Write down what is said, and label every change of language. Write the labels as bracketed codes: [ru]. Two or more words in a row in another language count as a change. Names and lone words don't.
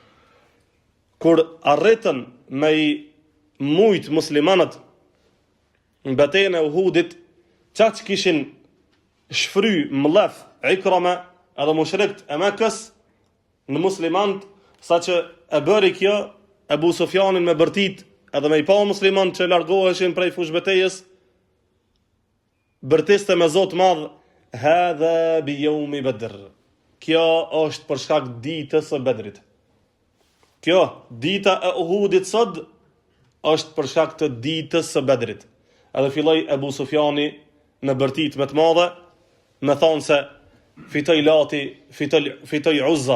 [sq] Kur arritën me i mujt muslimanët në betejën e Uhudit, çaq kishin shfry mllaf Ikrama edhe mushrikët e Mekës në muslimanët, saqë e bëri kjo Ebu Sufjanin me bërtit edhe me i pa musliman që largoheshin prej fush betejës, bërtiste me Zot madh, [ar] هذا بيوم بدر. [sq] Kjo është për shkak ditës së Bedrit. Kjo dita e Uhudit sot është për shkak të ditës së Bedrit. Edhe filloi Ebu Sufjani me bërtit me të madhe, me thonë se fitoj Lati, fitoj Uzza.